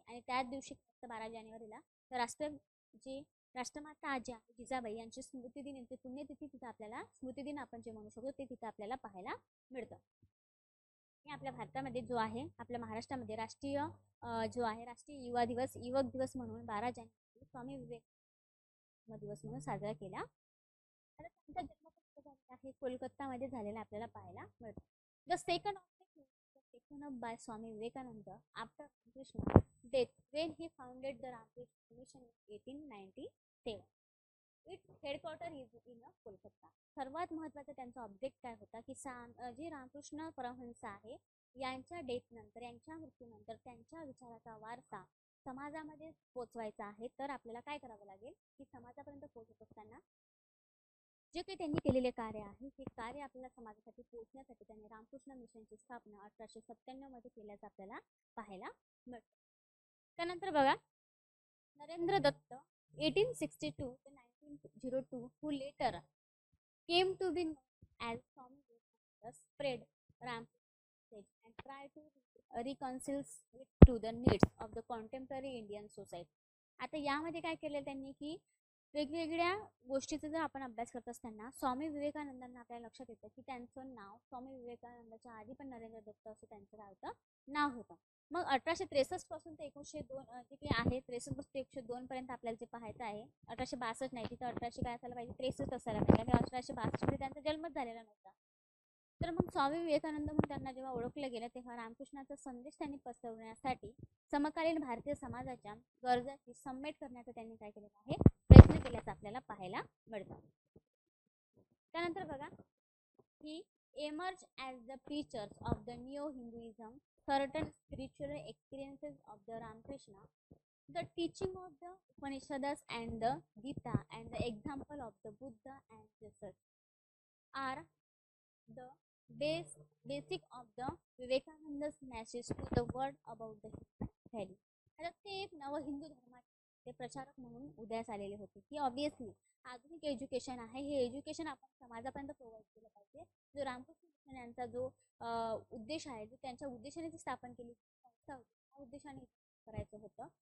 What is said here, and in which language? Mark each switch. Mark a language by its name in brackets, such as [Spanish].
[Marathi] आणि त्याच दिवशी 12 जानेवारीला राष्ट्रमाता आजी जिजाबाई यांची स्मृतिदिन, यांची पुण्यतिथी तिथं आपल्याला, स्मृतिदिन आपण जे म्हणू शकतो ते तिथं आपल्याला पाहायला मिळतं. हे आपल्या भारतामध्ये जो आहे, आपल्या महाराष्ट्रामध्ये राष्ट्रीय जो आहे राष्ट्रीय युवा दिवस, युवक दिवस म्हणून 12 जानेवारी स्वामी विवेक दिवस म्हणून साजरा केला. आता त्यांचा जन्म कुठे झालेला आहे, कोलकातामध्ये झालेला आपल्याला पाहायला मिळतो. [English] The second object was taken up by Swami Vivekananda after Ramakrishna's death when he founded the Ramakrishna Mission in 1897. Its headquarter is in Kolkata. [Marathi] सर्वात महत्त्वाचा त्यांचा ऑब्जेक्ट काय होता की जे रामकृष्ण परमहंस आहे यांच्या डेथ नंतर, यांच्या मृत्यूनंतर त्यांच्या विचाराचा वारसा समाजामध्ये पोचवायचा आहे. तर आपल्याला काय करावं लागेल की समाजापर्यंत पोहोचत असताना जे काही त्यांनी केलेले कार्य आहे हे कार्य आपल्याला समाजासाठी पोहोचण्यासाठी त्यांनी रामकृष्ण मिशनची स्थापना 1897 मध्ये केल्याचं आपल्याला पाहायला मिळतं. त्यानंतर बघा नरेंद्र दत्त 1862 ते 1902 [English] who later came to be known as Swami Vivekananda spread Ramkrishna message and tried to reconcile it to the needs of the contemporary Indian society. [Marathi] आता यामध्ये काय केलं त्यांनी की वेगवेगळ्या गोष्टीचा जर आपण अभ्यास करत असताना स्वामी विवेकानंदांना आपल्याला लक्षात येतं की त्यांचं नाव स्वामी विवेकानंदाच्या आधी पण नरेंद्र दत्त असं त्यांचं काय होतं नाव होतं. मग 1863 पासून ते 1902 जे काही आहे 63 पासून 102 पर्यंत आपल्याला जे पाहायचं आहे 1862 नाही तिथं 1800 काय असायला पाहिजे 63 असायला पाहिजे आणि 1862 मध्ये त्यांचा जन्मच झालेला नव्हता. तर मग स्वामी विवेकानंद म्हणून त्यांना जेव्हा ओळखलं गेलं तेव्हा रामकृष्णाचा संदेश त्यांनी पसरवण्यासाठी समकालीन भारतीय समाजाच्या गरजाची समेट करण्याचा त्यांनी काय केलेलं आहे प्रयत्न केल्याचं आपल्याला पाहायला मिळतं. त्यानंतर बघा [English] ही emerged as the preachers of the neo-Hinduism, certain spiritual experiences of the Ramakrishna, the teaching of the Upanishads and the Gita, and the example of the Buddha and Jesus are the basic of the Vivekananda's message to the world about the value. [Marathi] आता ते एक नव हिंदू धर्माचे प्रचारक म्हणून उदयास आलेले होते की ऑब्विसली आधुनिक एज्युकेशन आहे हे एज्युकेशन आपण समाजापर्यंत प्रोव्हाइड केलं पाहिजे. जो रामकृष्ण मिशन यांचा जो उद्देश आहे जो त्यांच्या उद्देशाने ती स्थापन केली संस्था होती त्या उद्देशाने करायचं होतं.